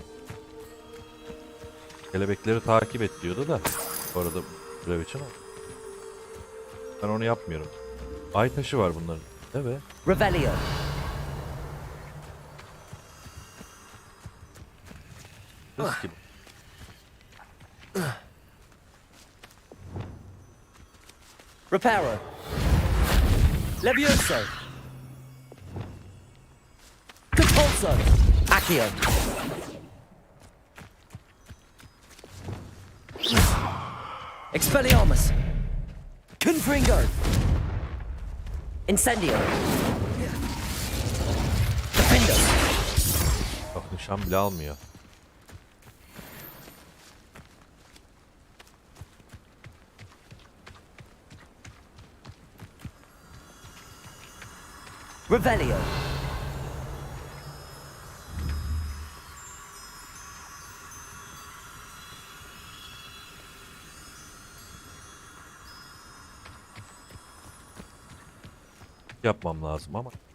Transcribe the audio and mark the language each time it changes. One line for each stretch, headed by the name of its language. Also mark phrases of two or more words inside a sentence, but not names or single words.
Turkish: Kelebekleri takip et diyordu da. Bu arada görev için ama. Ben onu yapmıyorum. Ay taşı var bunların. Evet.
Latin: Revelio.
Turkish: Nasıl ki?
Latin: Reparo. Levioso. Compulso. Accio. Expelliarmus. Confringo. Incendio. Defendo.
Turkish: Bak nişan bile almıyor.
Latin: Revelio.
Turkish: Yapmam lazım ama.